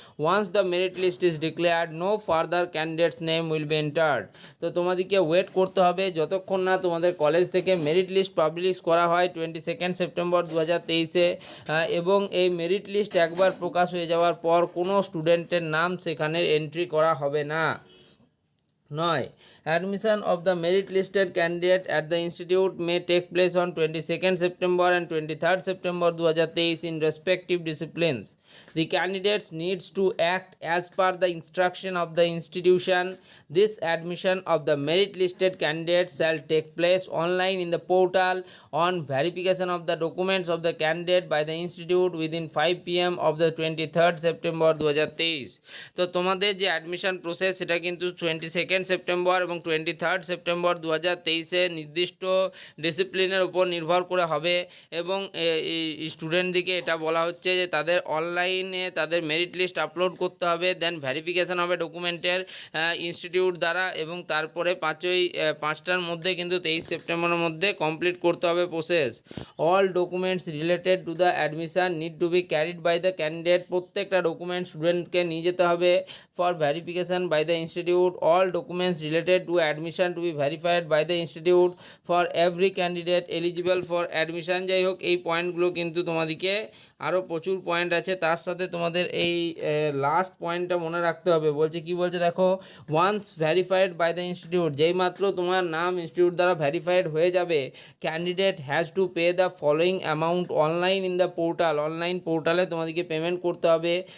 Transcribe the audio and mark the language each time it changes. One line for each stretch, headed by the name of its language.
English: Once the merit list is declared no further candidates name will be entered.
Bangla: তো তোমাদেরকে wait করতে হবে যতক্ষণ না তোমাদের কলেজ থেকে মেরিট লিস্ট পাবলিশ করা হয় 22 সেপ্টেম্বর 2023-এ এবং এই মেরিট লিস্ট একবার প্রকাশ হয়ে যাওয়ার পর কোনো স্টুডেন্টের নাম সেখানে এন্ট্রি করা হবে না। 9.
English: Admission of the merit listed candidate at the institute may take place on 22 September and 23 September 2023 in respective disciplines. The candidates needs to act as per the instruction of the institution. This admission of the merit listed candidates shall take place online in the portal on verification of the documents of the candidate by the institute within 5 PM of the 23 September 2023।
Bangla: তো তোমাদের যে admission process সেটা কিন্তু 22 September এবং 23 September 2023-এ নির্দিষ্ট ডিসিপ্লিনের উপর নির্ভর করে হবে এবং স্টুডেন্টদিকে এটা বলা হচ্ছে যে তাদের অনলাইনে তাদের মেরিট লিস্ট আপলোড করতে হবে, দেন ভেরিফিকেশান হবে ডকুমেন্টের ইনস্টিটিউট দ্বারা এবং তারপরে 5টার মধ্যে কিন্তু 23 সেপ্টেম্বরের মধ্যে কমপ্লিট করতে হবে process.
English: All documents related to the admission need to be carried by the candidate.
Bangla: প্রত্যেকটা ডকুমেন্ট স্টুডেন্টকে নিয়ে যেতে হবে
English: For verification by the institute. All document documents related to admission to be verified by the institute for every candidate eligible for admission।
Bangla: যাই হোক, এই পয়েন্টগুলো কিন্তু তোমাদেরকে আরও প্রচুর পয়েন্ট আছে, তার সাথে তোমাদের এই লাস্ট পয়েন্টটা মনে রাখতে হবে। বলছে কি বলছে দেখো,
English: once verified by the institute,
Bangla: যেই মাত্র তোমার নাম ইনস্টিটিউট দ্বারা ভ্যারিফাইড হয়ে যাবে,
English: candidate has to pay the following amount online in the portal,
Bangla: online পোর্টালে তোমাদেরকে পেমেন্ট করতে হবে।